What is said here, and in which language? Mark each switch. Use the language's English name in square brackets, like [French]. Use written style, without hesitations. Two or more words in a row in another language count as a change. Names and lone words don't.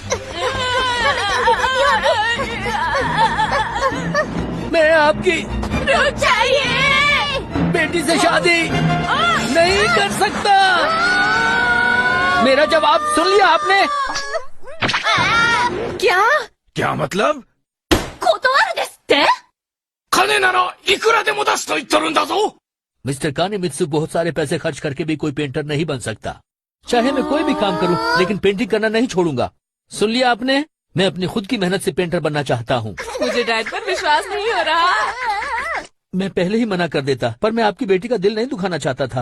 [Hindi] मैं आपकी रुक जाइए। बेटी से शादी नहीं कर सकता। मेरा जवाब सुन लिया आपने? क्या मतलब? [Japanese] 断るですって？金ならいくらでも出すと言っとるんだぞ。 [Hindi] मिस्टर कानेमित्सु, बहुत सारे पैसे खर्च करके भी कोई पेंटर नहीं बन सकता। चाहे मैं कोई भी काम करूं, लेकिन पेंटिंग करना नहीं छोड़ूंगा। सुन लिया आपने? मैं अपनी खुद की मेहनत से पेंटर बनना चाहता हूं। मुझे डैड पर विश्वास नहीं हो रहा। मैं पहले ही मना कर देता, पर मैं आपकी बेटी का दिल नहीं दुखाना चाहता था।